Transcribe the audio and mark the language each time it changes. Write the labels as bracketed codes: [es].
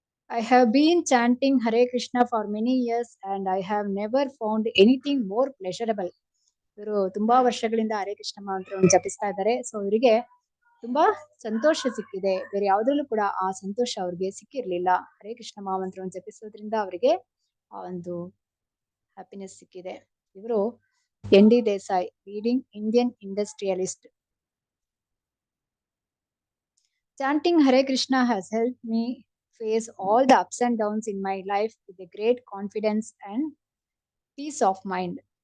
[en] I have been chanting Hare Krishna for many years and I have never found anything more pleasurable. [kn] ಇವರು ತುಂಬಾ ವರ್ಷಗಳಿಂದ ಹರೇ ಕೃಷ್ಣ ಮಂತ್ರವನ್ನು ಜಪಿಸ್ತಾ ಇದ್ದಾರೆ. So ಇವರಿಗೆ ತುಂಬಾ ಸಂತೋಷ ಸಿಕ್ಕಿದೆ, ಬೇರೆ ಯಾವ್ದ್ರಲ್ಲೂ ಕೂಡ ಆ ಸಂತೋಷ ಅವ್ರಿಗೆ ಸಿಕ್ಕಿರ್ಲಿಲ್ಲ. ಹರೇ ಕೃಷ್ಣ ಮಹಾಮಂತ್ರವನ್ನು ಜಪಿಸೋದ್ರಿಂದ ಅವರಿಗೆ ಆ ಒಂದು ಹ್ಯಾಪಿನೆಸ್ ಸಿಕ್ಕಿದೆ. ಇವರು ND Desai, [en] Leading Indian industrialist. Chanting Hare Krishna has helped me face all the ups and downs in my life with a great confidence and peace of mind.